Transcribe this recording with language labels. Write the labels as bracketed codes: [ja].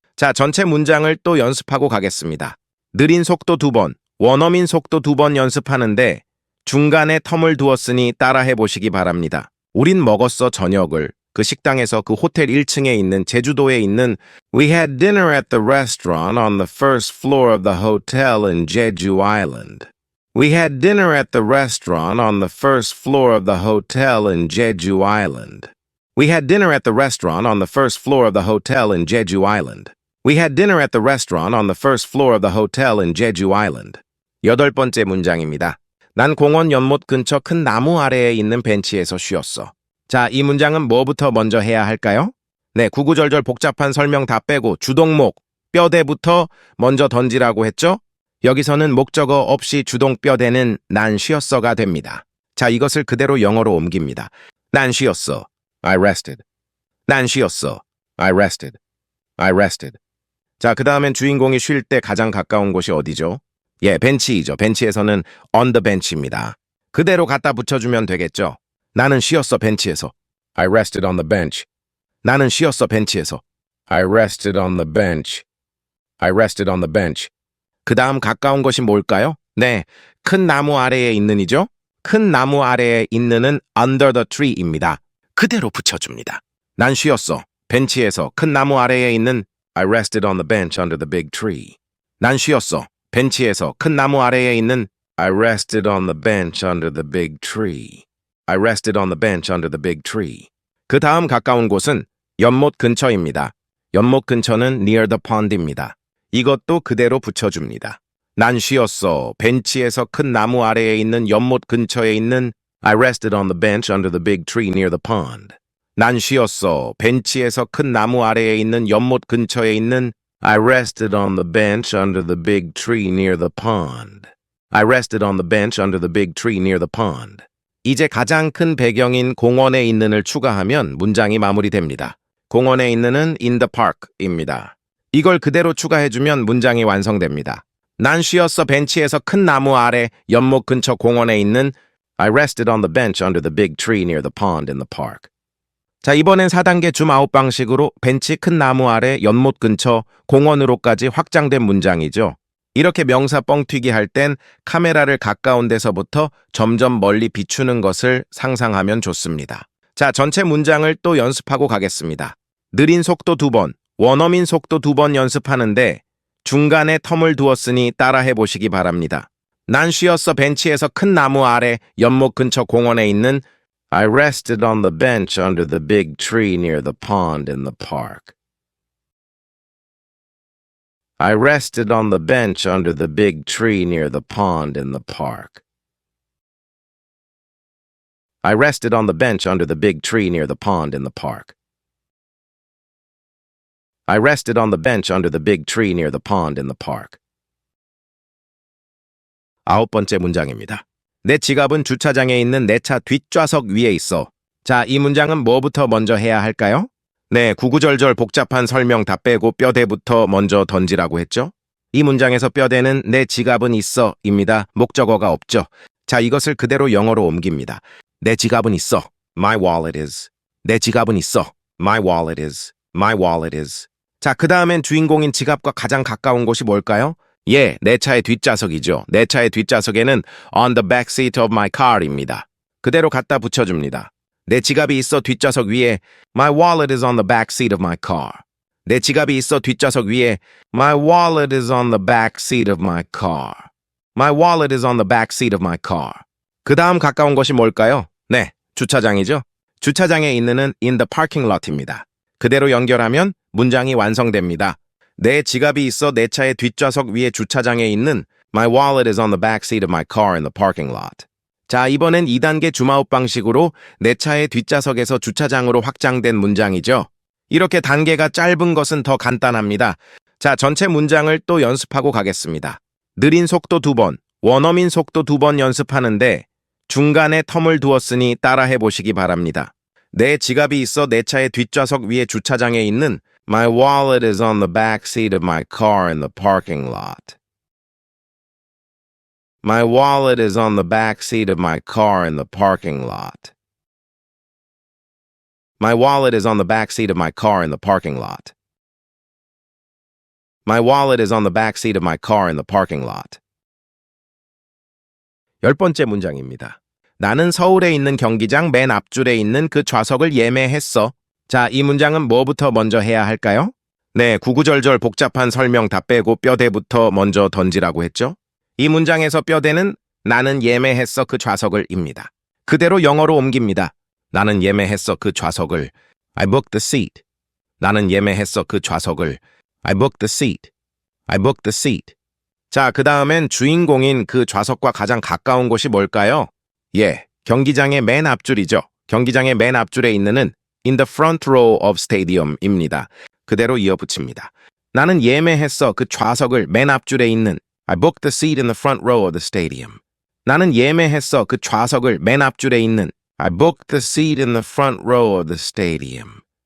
[ko] 자, 전체 문장을 또 연습하고 가겠습니다. 느린 속도 2번, 원어민 속도 2번 연습하는데 중간에 텀을 두었으니 따라해 보시기 바랍니다. 우린 먹었어, 저녁을. 그 식당에서 그 호텔 1층에 있는 제주도에 있는 [en] We had dinner at the restaurant on the first floor of the hotel in Jeju Island. We had dinner at the restaurant on the first floor of the hotel in Jeju Island. We had dinner at the restaurant on the first floor of the hotel in Jeju Island. We had dinner at the restaurant on the first floor of the hotel in Jeju Island. [ko] 8번째 문장입니다. 난 공원 연못 근처 큰 나무 아래에 있는 벤치에서 쉬었어. 자, 이 문장은 뭐부터 먼저 해야 할까요? 네, 구구절절 복잡한 설명 다 빼고 주동목, 뼈대부터 먼저 던지라고 했죠? 여기서는 목적어 없이 주동 뼈대는 난 쉬었어가 됩니다. 자, 이것을 그대로 영어로 옮깁니다. 난 쉬었어. [en] I rested. 난 쉬었어. I rested. I rested. [ko] 자, 그 다음엔 주인공이 쉴 때 가장 가까운 곳이 어디죠? 예, 벤치이죠. 벤치에서는 [en] on the bench [ko] 입니다. 그대로 갖다 붙여주면 되겠죠. 나는 쉬었어, 벤치에서. [en] I rested on the bench. [ko] 나는 쉬었어, 벤치에서. [en] I rested on the bench. I rested on the bench. [ko] 그 다음 가까운 것이 뭘까요? 네, 큰 나무 아래에 있는이죠. 큰 나무 아래에 있는은 [en] under the tree [ko] 입니다. 그대로 붙여줍니다. 난 쉬었어. 벤치에서 큰 나무 아래에 있는 [en] I rested on the bench under the big tree. [ko] 난 쉬었어. 벤치에서 큰 나무 아래에 있는 [en] I rested on the bench under the big tree. I rested on the bench under the big tree. [ko] 그 다음 가까운 곳은 연못 근처입니다. 연못 근처는 [en] near the pond [ko] 입니다. 이것도 그대로 붙여줍니다. 난 쉬었어. 벤치에서 큰 나무 아래에 있는 연못 근처에 있는 [en] I rested on the bench under the big tree near the pond. [ko] 난 쉬었어. 벤치에서 큰 나무 아래에 있는 연못 근처에 있는 [en] I rested on the bench under the big tree near the pond. I rested on the bench under the big tree near the pond. [ko] 이제 가장 큰 배경인 공원에 있는을 추가하면 문장이 마무리됩니다. 공원에 있는은 [en] in the park [ko] 입니다. 이걸 그대로 추가해주면 문장이 완성됩니다. 난 쉬었어 벤치에서 큰 나무 아래 연못 근처 공원에 있는 [en] I rested on the bench under the big tree near the pond in the park. [ko] 자, 이번엔 4단계 줌아웃 방식으로 벤치 큰 나무 아래 연못 근처 공원으로까지 확장된 문장이죠. 이렇게 명사 뻥튀기 할 땐 카메라를 가까운 데서부터 점점 멀리 비추는 것을 상상하면 좋습니다. 자, 전체 문장을 또 연습하고 가겠습니다. 느린 속도 2번, 원어민 속도 2번 연습하는데 중간에 텀을 두었으니 따라해 보시기 바랍니다. 난 쉬었어 벤치에서 큰 나무 아래 연못 근처 공원에 있는 [en] I rested on the bench under the big tree near the pond in the park. I rested on the bench under the big tree near the pond in the park. I rested on the bench under the big tree near the pond in the park. I rested on the bench under the big tree near the pond in the park. [ko] 9번째 문장입니다. 내 지갑은 주차장에 있는 내 차 뒷좌석 위에 있어. 자, 이 문장은 뭐부터 먼저 해야 할까요? 네, 구구절절 복잡한 설명 다 빼고 뼈대부터 먼저 던지라고 했죠? 이 문장에서 뼈대는 내 지갑은 있어 입니다. 목적어가 없죠. 자, 이것을 그대로 영어로 옮깁니다. 내 지갑은 있어. [en] My wallet is. 내 지갑은 있어. My wallet is. My wallet is. [ko] 자, 그 다음엔 주인공인 지갑과 가장 가까운 곳이 뭘까요? 예, 내 차의 뒷좌석이죠. 내 차의 뒷좌석에는 [en] on the back seat of my car [ko] 입니다. 그대로 갖다 붙여줍니다. 내 지갑이 있어 뒷좌석 위에 [en] My wallet is on the back seat of my car. [ko] 내 지갑이 있어 뒷좌석 위에 [en] My wallet is on the back seat of my car. My wallet is on the back seat of my car. [ko] 그 다음 가까운 것이 뭘까요? 네, 주차장이죠. 주차장에 있는은 [en] in the parking lot [ko] 입니다. 그대로 연결하면 문장이 완성됩니다. 내 지갑이 있어 내 차의 뒷좌석 위에 주차장에 있는 [en] My wallet is on the back seat of my car in the parking lot. [ko] 자, 이번엔 2단계 줌아웃 방식으로 내 차의 뒷좌석에서 주차장으로 확장된 문장이죠. 이렇게 단계가 짧은 것은 더 간단합니다. 자, 전체 문장을 또 연습하고 가겠습니다. 느린 속도 2번, 원어민 속도 2번 연습하는데 중간에 텀을 두었으니 따라해 보시기 바랍니다. 내 지갑이 있어 내 차의 뒷좌석 위에 주차장에 있는 [en] My wallet is on the back seat of my car in the parking lot. My wallet is on the back seat of my car in the parking lot. My wallet is on the back seat of my car in the parking lot. My wallet is on the back seat of my car in the parking lot. [ko] 10번째 문장입니다. 나는 서울에 있는 경기장 맨 앞줄에 있는 그 좌석을 예매했어. 자, 이 문장은 뭐부터 먼저 해야 할까요? 네, 구구절절 복잡한 설명 다 빼고 뼈대부터 먼저 던지라고 했죠? 이 문장에서 뼈대는 나는 예매했어 그 좌석을 입니다. 그대로 영어로 옮깁니다. 나는 예매했어 그 좌석을 [en] I booked the seat. [ko] 나는 예매했어 그 좌석을 [en] I booked the seat. I booked the seat. [ko] 자, 그 다음엔 주인공인 그 좌석과 가장 가까운 곳이 뭘까요? 예, 경기장의 맨 앞줄이죠. 경기장의 맨 앞줄에 있는은 [en] in the front row of stadium [ko] 입니다. 그대로 이어붙입니다. 나는 예매했어 그 좌석을 맨 앞줄에 있는 [en] I booked the seat in the front row of the stadium. [ko] 나는 예매했어 그 좌석을 맨 앞줄에 있는 [en] I booked the seat in the front row of the stadium.